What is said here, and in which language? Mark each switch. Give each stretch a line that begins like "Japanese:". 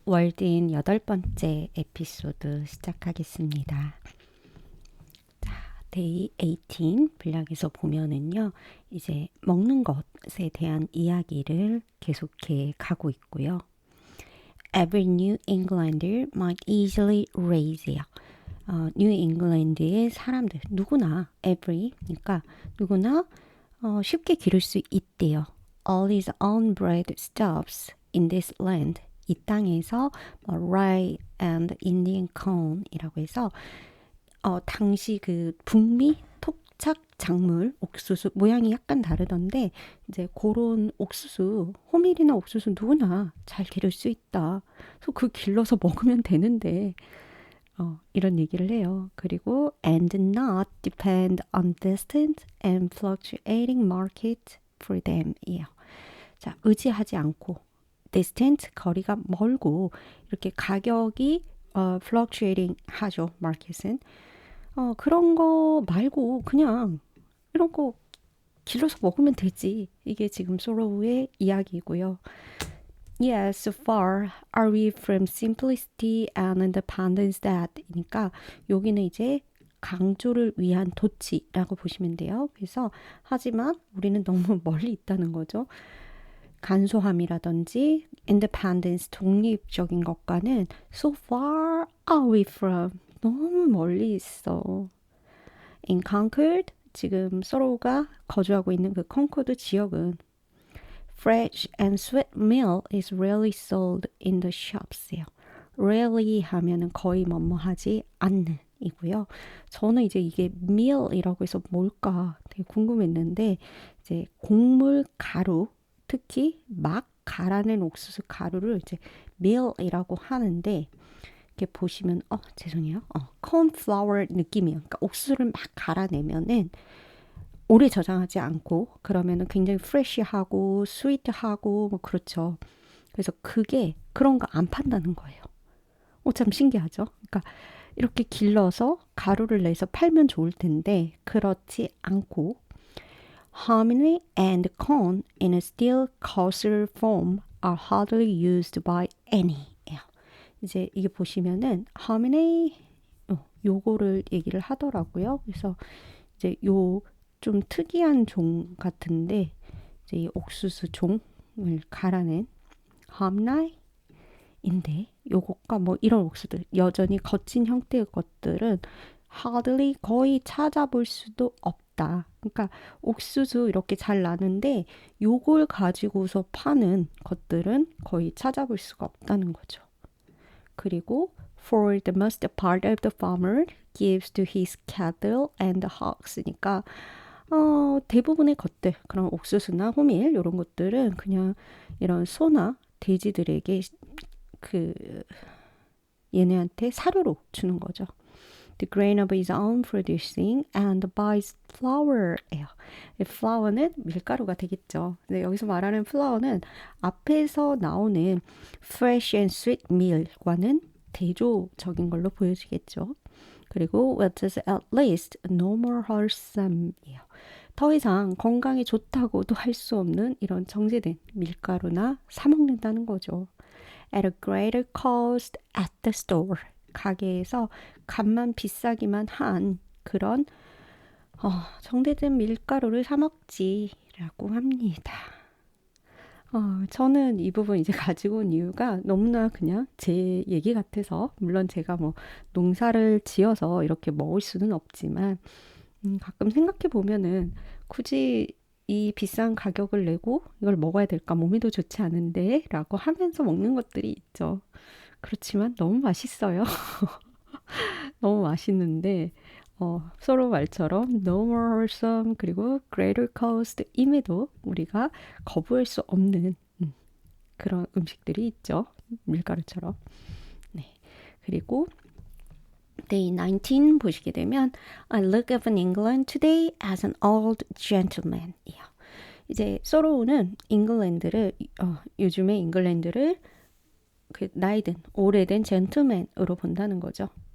Korean: 월드인 8번째 에피소드 시작하겠습니다. 자, 데이 18 분량에서 보면은요, 이제 먹는 것에 대한 이야기를 계속해 가고 있고요.
English: Every New Englander might easily raise.
Korean: 뉴 잉글랜드의 사람들, 누구나, every, 그러니까 누구나 쉽게 기를 수 있대요.
English: All his own bread stops in this land.
Korean: 이 땅에서
English: rye and Indian corn
Korean: 이라고 해서 당시 그 북미 토착 작물 옥수수 모양이 약간 다르던데 이제 그런 옥수수 호밀이나 옥수수 누구나 잘 기를 수 있다. 그래서 그 길러서 먹으면 되는데 이런 얘기를 해요. 그리고
English: and not depend on distant and fluctuating market for them 이에요.
Korean: 자, 의지하지 않고 distant 거리가 멀고 이렇게 가격이 fluctuating 하죠. market은. 그런 거 말고 그냥 이런 거 길러서 먹으면 되지. 이게 지금 소로우의 이야기고요.
English: Yes, so far are we from simplicity and independence that
Korean: 그러니까 여기는 이제 강조를 위한 도치라고 보시면 돼요. 그래서 하지만 우리는 너무 멀리 있다는 거죠. 간소함이라든지 independence 독립적인 것과는
English: so far are we from
Korean: 너무 멀리 있어.
English: In Concord
Korean: 지금 서로가 거주하고 있는 그 컨코드 지역은
English: fresh and sweet meal is rarely sold in the shops요.
Korean: rarely 하면은 거의 뭐뭐하지 않는 이고요. 저는 이제 이게 meal이라고 해서 뭘까 되게 궁금했는데 이제 곡물 가루 특히 막 갈아낸 옥수수 가루를 이제 meal이라고 하는데 이렇게 보시면 죄송해요. cornflour 느낌이에요. 그러니까 옥수수를 막 갈아내면은 오래 저장하지 않고 그러면은 굉장히 프레쉬하고 스위트하고 뭐 그렇죠. 그래서 그게 그런 거 안 판다는 거예요. 참 신기하죠. 그러니까 이렇게 길러서 가루를 내서 팔면 좋을 텐데 그렇지 않고
English: hominy and corn in a still coarser form are hardly used by any.
Korean: 이제 이게 보시면은 hominy 요거를 얘기를 하더라고요. 그래서 이제 요 좀 특이한 종 같은데 이제 이 옥수수 종을 갈아낸 함나이인데 요것과 뭐 이런 옥수들 여전히 거친 형태의 것들은 hardly 거의 찾아볼 수도 없다. 그러니까 옥수수 이렇게 잘 나는데 요걸 가지고서 파는 것들은 거의 찾아볼 수가 없다는 거죠. 그리고
English: for the most part of the farmer gives to his cattle and hogs
Korean: 니까 대부분의 것들, 그런 옥수수나 호밀 이런 것들은 그냥 이런 소나 돼지들에게 그 얘네한테 사료로 주는 거죠.
English: The grain of his own producing and buys flour예요.
Korean: flour는 밀가루가 되겠죠. 근데 여기서 말하는 flour는 앞에서 나오는 fresh and sweet meal과는 대조적인 걸로 보여지겠죠. 그리고
English: what is at least no more wholesome이에요.
Korean: 더 이상 건강에 좋다고도 할 수 없는 이런 정제된 밀가루나 사 먹는다는 거죠.
English: At a greater cost at the store.
Korean: 가게에서 값만 비싸기만 한 그런 정제된 밀가루를 사 먹지라고 합니다. 저는 이 부분 이제 가지고 온 이유가 너무나 그냥 제 얘기 같아서 물론 제가 뭐 농사를 지어서 이렇게 먹을 수는 없지만 가끔 생각해 보면은 굳이 이 비싼 가격을 내고 이걸 먹어야 될까 몸에도 좋지 않은데 라고 하면서 먹는 것들이 있죠. 그렇지만 너무 맛있어요. 너무 맛있는데 서로 말처럼
English: no more wholesome
Korean: 그리고 greater cost 임에도 우리가 거부할 수 없는 그런 음식들이 있죠. 밀가루처럼. 네. 그리고
English: Day 19
Korean: 보시게 되면
English: I look upon England today as an old gentleman.
Korean: 이제 소로우는 잉글랜드를 요즘의 잉글랜드를 그 나이든 오래된 젠틀맨으로 본다는 거죠.